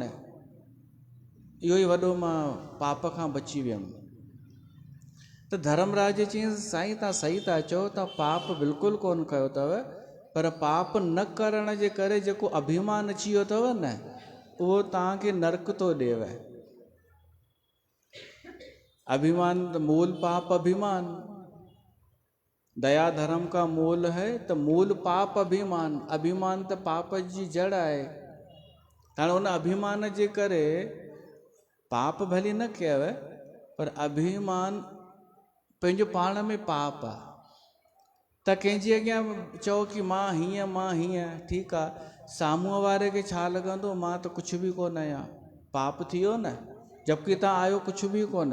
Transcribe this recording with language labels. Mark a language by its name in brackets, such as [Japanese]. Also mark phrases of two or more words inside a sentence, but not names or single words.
[Sindhi] इहो ई वॾो मां पाप खां बची वियुमि। त धर्मराज चई साईं तव्हां सही था चओ, तव्हां पाप बिल्कुलु कोन कयो अथव, पर पाप न करण जे करे जेको अभिमान अची वियो अथव न, उहो तव्हांखे नरक थो ॾिएव। [Hindi] अभिमान मूल पाप अभिमान, दया धर्म का मूल है, त मूल पाप अभिमान। [Sindhi] अभिमान त पाप जी जड़ आहे। हाणे उन अभिमान जे करे पाप भली न कयव, पर अभिमान पंहिंजो पाण में पाप आहे। त कंहिंजे अॻियां चओ कि मां हीअं, ठीकु आहे, साम्हूं वारे खे छा लॻंदो मां त कुझु बि कोन आहियां, पाप थी वियो न, जबकि तव्हां आयो कुझु बि कोन।